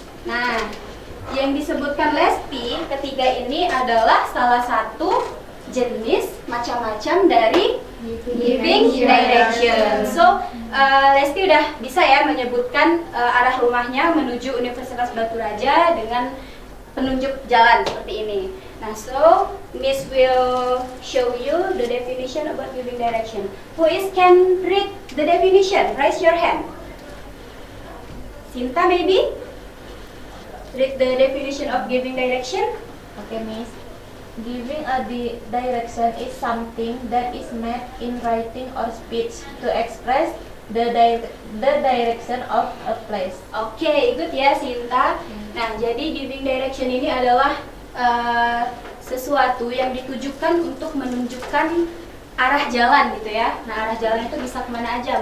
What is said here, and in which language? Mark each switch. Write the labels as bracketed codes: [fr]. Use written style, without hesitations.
[id] Nah, yang disebutkan Lesti ketiga ini adalah salah satu jenis macam-macam dari giving direction. So, Lesti udah bisa ya menyebutkan arah rumahnya menuju Universitas Batu Raja dengan penunjuk jalan seperti ini. [en] Nah, so Miss will show you the definition about giving direction. Who can read the definition? Raise your hand. Sinta, maybe? Read the definition of giving direction. Okay, Miss. Giving a direction is something that is made in writing or speech to express the direction of a place. [id] Oke, good ya Sinta. Nah, jadi giving direction ini adalah sesuatu yang ditujukan untuk menunjukkan arah jalan gitu ya. Nah, arah jalan itu bisa kemana aja.